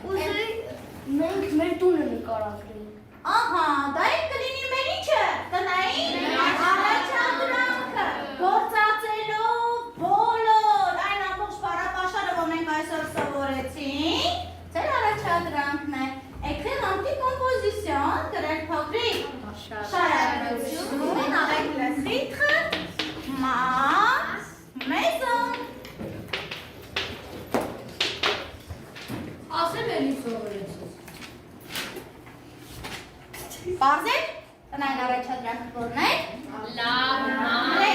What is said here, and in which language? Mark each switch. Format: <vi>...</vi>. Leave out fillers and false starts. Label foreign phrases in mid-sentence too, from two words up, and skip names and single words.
<hy>Ուզեի մենք մեր տունը նկարագրենք։ Ահա, դա էլ կլինի մեր ինչը, տնային առաջադրանքը, գործածելով բոլոր այն ամբողջ բառապաշարը, որ մենք այսօր սովորեցինք, ձեր առաջադրանքն է,</hy> <fr>écrire un petit composition,</fr> <hy>գրել փոքրիկ շարադրություն,</hy> <fr>avec le titre Ma maison.</fr> <hy>Ասեմ էլի սովորեցի։ Պարզ է, տնային առաջադրանքը որն է։ Լավ,</hy>